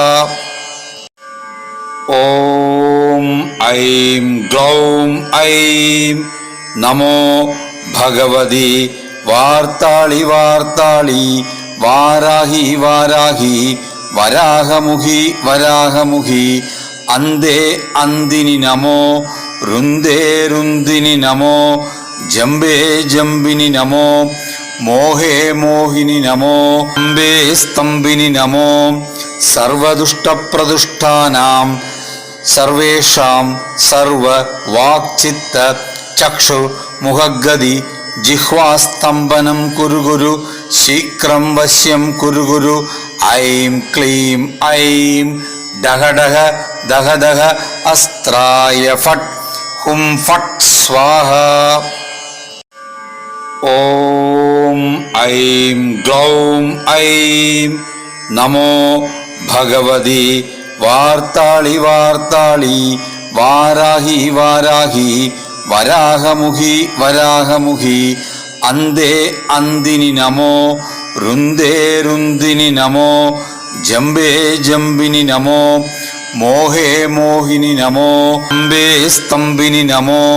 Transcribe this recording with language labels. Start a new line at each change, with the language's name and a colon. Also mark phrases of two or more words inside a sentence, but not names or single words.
Sanskrit: ഓം ഐം ഗ്ലൗം ഐം നമോ ഭഗവതി വാർത്താളി വാർത്താളി വാരാഹി വാരാഹി വരാഹമുഖി വരാഹമുഖി അന്തേ അന്തിനി നമോ രുന്ദേ രുന്ദിനി നമോ ജംബേ ജംബിനി നമോ മോഹേ മോഹിനി നമോ സ്തംഭേ സ്തംഭിനി നമോ സർവദുഷ്ടപ്രദുഷ്ടാനാം സർവേഷാം സർവ വാക്ചിത്ത ചക്ഷു മുഖഗതി ജിഹ്വാസ്തംഭനം കുരു കുരു ശീക്രം വശ്യം കുരു കുരു ऐं क्लीं ऐं डह डह दह दह अस्त्राय फट् हुं फट् स्वाहा। ॐ ऐं ग्लौं ऐं नमो भगवति वार्ताळि वार्ताळि वाराहि वाराहि वराहमुखि वराहमुखि अन्धे अन्दिनि नमो रुन्दे रुन्दिनि नमो जम्बे जम्बिनि नमो मोहे मोहिनि नमो स्तम्बे स्तम्बिनि नमो